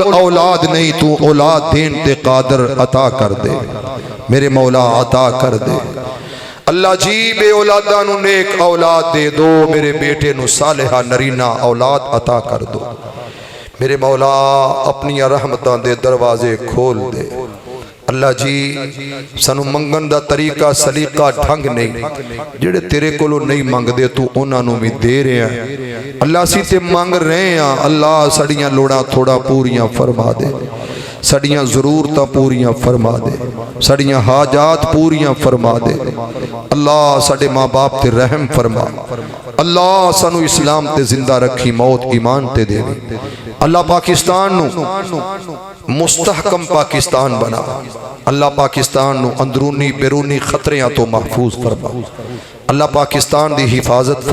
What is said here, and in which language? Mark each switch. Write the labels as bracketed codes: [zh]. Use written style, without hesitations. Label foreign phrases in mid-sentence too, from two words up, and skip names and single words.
[pa] اولاد نہیں تو اولاد دین تے قادر عطا کر دے میرے مولا عطا کر دے اللہ جی بے اولادہ نو نیک اولاد دے دو میرے بیٹے نو صالحہ نرینہ اولاد عطا کر دو میرے مولا اپنی رحمتاں دے دروازے کھول دے اللہ جی سانو منگن دا طریقہ سلیقہ ڈھنگ نہیں جڑے تیرے کولو نہیں منگ دے تو انہاں نو بھی دے رہے ہیں اللہ سی تے منگ رہے ہیں اللہ سڑیاں لوڑاں تھوڑا پوریاں فرما دے سڑیاں ضرورتاں پوریاں فرما دے سڑیاں حاجات پوریاں فرما دے اللہ ساڈے ماں باپ تے رحم فرما اللہ سانو اسلام تے زندہ رکھی موت ایمان تے دے اللہ پاکستان نو مستحکم پاکستان بنا، اللہ پاکستان نو اندرونی بیرونی خطریاں تو محفوظ فرما، اللہ پاکستان دی حفاظت